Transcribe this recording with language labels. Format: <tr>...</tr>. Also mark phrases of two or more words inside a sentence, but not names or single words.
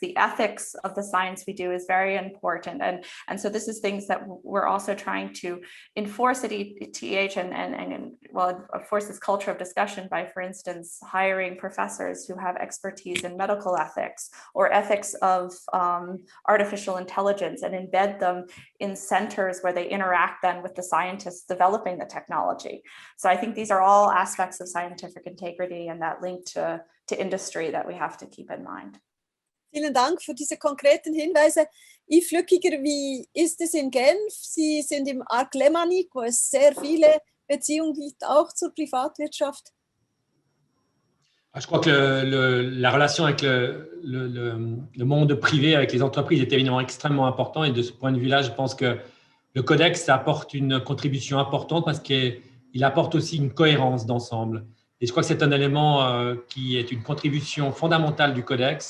<en>The ethics of the science we do is very important, and so this is things that we're also trying to enforce at ETH, and well, enforce this culture of discussion by, for instance, hiring professors who have expertise in medical ethics or ethics of artificial intelligence, and embed them in centers where they interact then with the scientists developing the technology. So I think these are all aspects of scientific integrity and that link to industry that we have to keep in mind.</en> <de>Vielen Dank für diese konkreten Hinweise. Yves Flückiger, wie ist es in Genf? Sie sind im Arc Lémanique, wo es sehr viele Beziehungen gibt, auch zur Privatwirtschaft.</de> <fr>Je crois que la relation avec le monde privé, avec les entreprises, est évidemment extrêmement important. Et de ce point de vue-là, je pense que le Codex apporte une contribution importante parce qu'il apporte aussi une cohérence d'ensemble. Et je crois que c'est un élément qui est une contribution fondamentale du Codex.</fr>